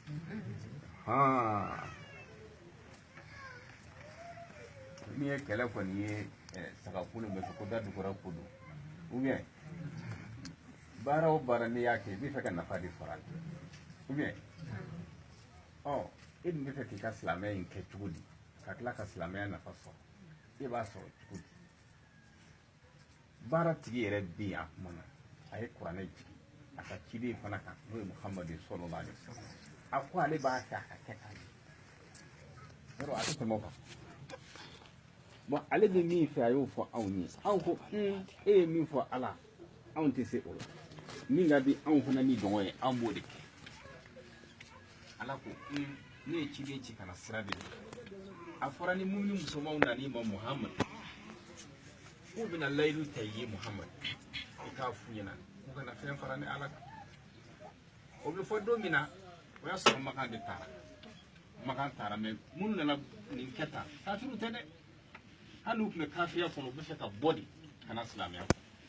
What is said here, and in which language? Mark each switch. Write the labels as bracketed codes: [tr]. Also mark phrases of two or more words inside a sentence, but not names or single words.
[bm] ni ye kɛlɛ kɔni ye sagafunu bɛ fɛ ko da dugura ko don [fr] ou bien [bm] baara o baara n'i y'a kɛ I bɛ fɛ ka nafa de sɔrɔ a la [fr] ou bien [bm] e dun bɛ fɛ k'i ka silamɛya in kɛ cogo di ka tila ka silamɛya nafa sɔrɔ e b'a sɔrɔ cogo di baara tigi yɛrɛ bɛ yen a kuma na a ye kuranɛ jigi a ka ciden fana kan n'o ye Muhamadu [ar] صلى الله عليه وسلم [bm] a ko ale b'a fɛ a ka kɛ tan yɔrɔ a tɛ tɛmɛ o kan bon ale bɛ min fɛ a y'o fɔ anw ye anw ko e ye min fɔ Ala anw tɛ se o la min ka di anw fana ni dɔngɔ ye an b'o de kɛ Ala ko ne ye ciden ci ka na sira de a fɔra ni mun ni musomanw nan'i ma Muhamadu k'u bɛna layidu ta i ye Muhamadu i k'a f'u ɲɛna k'u kana fɛn fara ni Ala kan o bɛ fɔ don min na o y'a sɔrɔ Makan de taara Makan taara mais minnu nana nin kɛ tan kafiriw tɛ dɛ hali n'u tun bɛ kafiriya kɔnɔ u bɛ fɛ ka bɔ de ka na silamɛya kɔnɔ